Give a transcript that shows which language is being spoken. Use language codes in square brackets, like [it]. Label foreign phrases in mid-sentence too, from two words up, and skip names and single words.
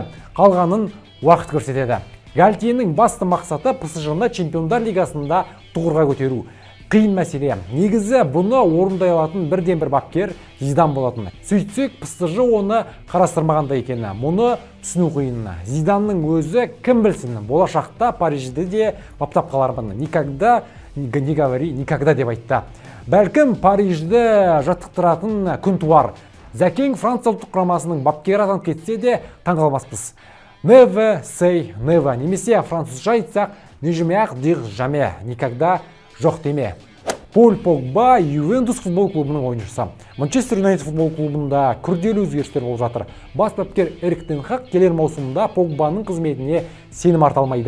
[kk] Қалғанын уақыт көрсетеді. Гальтьенің басты мақсаты ПСЖ-ны Чемпиондар лигасында тұғырға көтеру. Қиын мәселе. Негізі бұны орындай алатын бірден бір бапкер Зидан болатын. Сөйтсек, ПСЖ оны қарастырмағанда екені. Мұны түсіну қиын. Зиданның өзі кім білсін, болашақта Парижді де баптап қалармын. [ru] Никогда не говори, никогда [kk] деп айтты. Бәлкім Парижді жаттықтыратын күн туар. Зәкең Франция ұлттық құрамасының бапкері атанып кетсе де таңғалмаспыз. [en] Never say never. [kk] Немесе французша айтсақ, [fr] ne jamais dire jamais. [kk] Никогда жоқ деме. Пол Погба Ювентус футбол клубының ойыншысы. Манчестер Юнайтед футбол клубында күрделі өзгерістер болып жатыр. Бас бапкер Эрик тен Хаг келер маусымда Погбаның қызметіне сенім арта алмайды.